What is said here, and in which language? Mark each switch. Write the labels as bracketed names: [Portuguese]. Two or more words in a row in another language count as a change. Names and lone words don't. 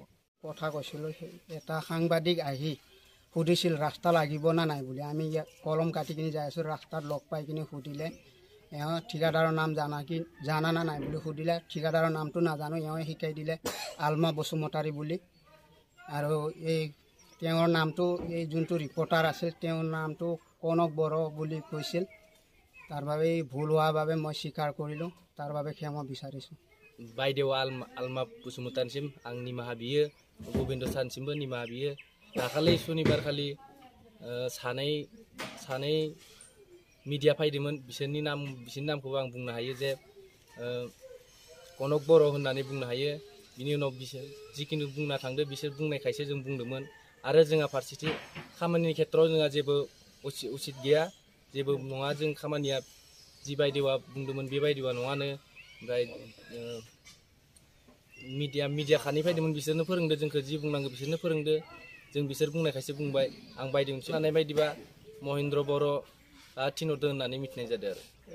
[Assamese] কথা কৈছিলোঁ এটা সাংবাদিক আহি সুধিছিল ৰাস্তা লাগিব না নাই বুলি আমি কলম কাটি কিনি যাই আছোঁ ৰাস্তাত লগ পাই কিনি সুধিলে এওঁ ঠিকাদাৰৰ নাম জানা না নাই বুলি সুধিলে ঠিকাদাৰৰ নামটো নাজানো এওঁ শিকাই দিলে আলমা বসুমতাৰী বুলি আৰু এই তেওঁৰ নামটো এই যোনটো ৰিপৰ্টাৰ আছিল তেওঁৰ নামটো কনক বৰ বুলি কৈছিল তাৰ বাবে ভুল হোৱাৰ বাবে মই স্বীকাৰ কৰিলোঁ তাৰ বাবে ক্ষমা বিচাৰিছোঁ [Bodo] बायदेव आलमा बसुमतारिसिम आं निमाहा बियो गोबिन्द सानसिमबो निमाहा बियो दाखालि सुनिबार खालि सानै मिडिया फैदोंमोन बिसोरनि नामखौ आं बुंनो हायो जे कनक बर' होननानै बुंनो हायो बिनि उनाव बिसोर जिखिनि बुंना थांदो बिसोर बुंनायखायसो जों बुंदोंमोन आरो जोंहा फारसेथिं खामानिनि खेत्रआव जोंहा जेबो उचित गैया जेबो नङा जों खामानिया जिबायदिवा बुंदोंमोन बेबायदिवा नङानो ओमफ्राय मिडिया खानि फैदोंमोन बिसोरनो फोरोंदो जोंखौ जि बुंनांगौ बिसोरनो फोरोंदो जों बिसोर बुंनायखायसो बुंबाय आं बायदों सानाय बायदिबा महेन्द्र बर' थिनहरदों होननानै मिथिनाय जादों आरो